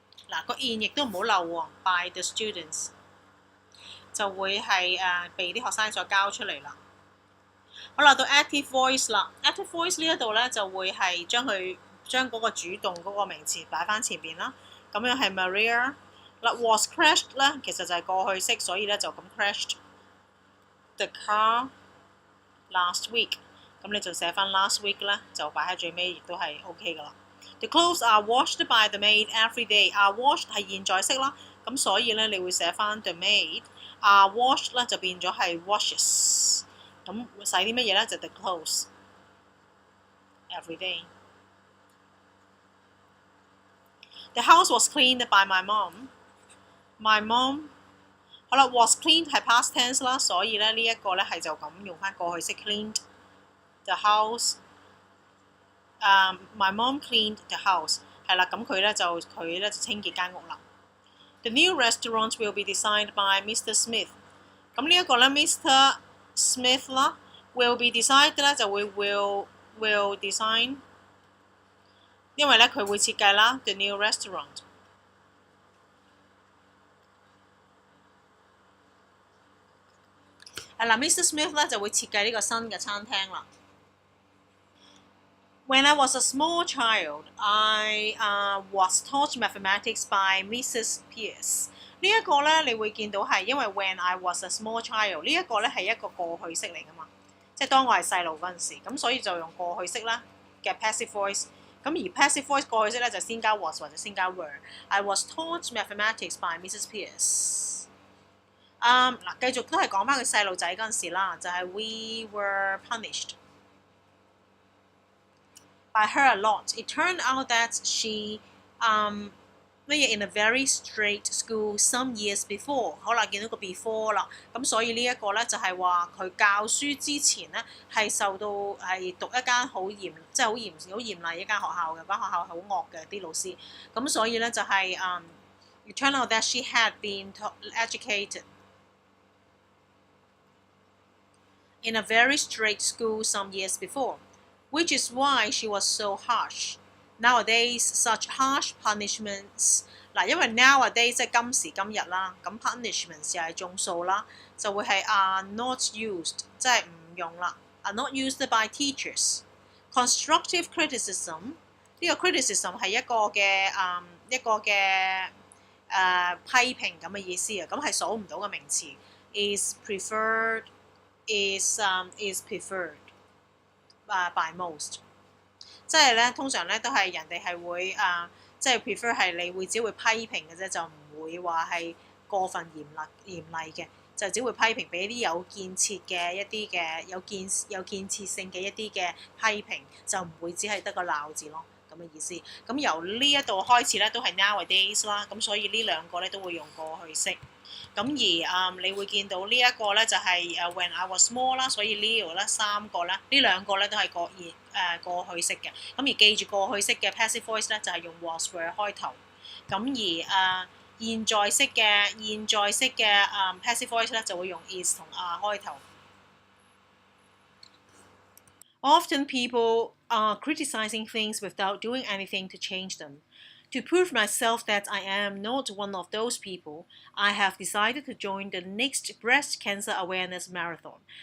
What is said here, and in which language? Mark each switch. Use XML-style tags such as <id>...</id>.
<yue>嗱個 in 亦都唔好漏喎 ，by the students 就會係被啲學生所交出嚟啦。好啦，到 active voice 啦 ，active voice 呢一度咧就會係將嗰個主動嗰個名詞擺翻前邊啦。咁樣係 Maria。嗱 was crashed 咧，其實就係過去式，所以咧就咁 crashed the car last week。咁你就寫翻 last week 咧，就擺喺最尾，亦都係 OK 噶啦。</yue> <en>The clothes are washed by the maid every day。</en> <yue>are washed 係現在式啦，咁所以咧你會寫翻 the maid are washed 咧就變咗係 washes。咁洗啲乜嘢咧？就 the clothes every day。 The house was cleaned by my mom。 My mom 好啦 ，was cleaned 係 past tense 啦，所以咧呢一個咧係就咁用翻過去式 cleaned the house。 My mom cleaned the house 係啦，咁佢咧就清潔間屋啦。</yue> <en>The new restaurant will be designed by Mr. Smith。咁呢一個咧 Mr.</en> <yue>Smith 啦 ，will be designed 咧就會 will design， 因為咧佢會設計啦 the new restaurant。</yue> <en>Mr.</en> <yue>Smith 咧就會設計呢個新嘅餐廳啦。</yue> <en>When I was a small child, I was taught mathematics by Mrs. Pierce。</en> <yue>呢一個咧，你會見到係因為 when I was a small child 呢一個咧係一個過去式嚟噶嘛，即係當我係細路嗰陣時，咁所以就用過去式啦嘅 passive voice。咁而 passive voice 過去式咧就先加 was 或者先加 were。</yue> <en>I was taught mathematics by Mrs. Pierce。</en> <yue>繼續都係講翻佢細路仔嗰陣時啦，就係 we were punished by her a lot.</yue> <en>It turned out that she in a very strict school some years before。</en> <yue>好啦，見到個 before 啦，咁所以呢一個咧就係話佢教書之前咧係受到係讀一間好嚴，即係好嚴厲一間學校嘅，間學校係好惡嘅啲老師，咁所以咧就係 it turned out that she had been educated in a very strict school some years before, which is why she was so harsh. Nowadays, such harsh punishments 嗱，因為 nowadays 即係今時今日啦，咁 punishments 又係眾數啦，就會係are not used， 即係唔用啦 ， are not used by teachers. Constructive criticism 呢個 criticism 係一個嘅批評咁嘅意思啊，咁係數唔到嘅名詞 is preferred。 is preferred by most， 即係咧通常咧都係人哋係會即係 prefer 係你會只會批評嘅啫，就唔會話係過分嚴厲嘅，就只會批評俾啲有建設嘅一啲嘅有建設性嘅一啲嘅批評，就唔會只係得個鬧字咯，咁嘅意思。咁由呢一度開始咧都係 nowadays 啦，咁所以呢兩個咧都會用過去式。咁而你會見到呢一個咧就係when I was small 啦，所以呢度咧3個咧，呢2個咧都係過去式嘅。咁而記住過去式嘅 passive voice 咧就係用 was were 開頭。咁而現在式嘅passive voice 咧就會用 is 同 are 開頭。</yue> <en>Often people are criticizing things without doing anything to change them. To prove myself that I am not one of those people, I have decided to join the next breast cancer awareness marathon.</en>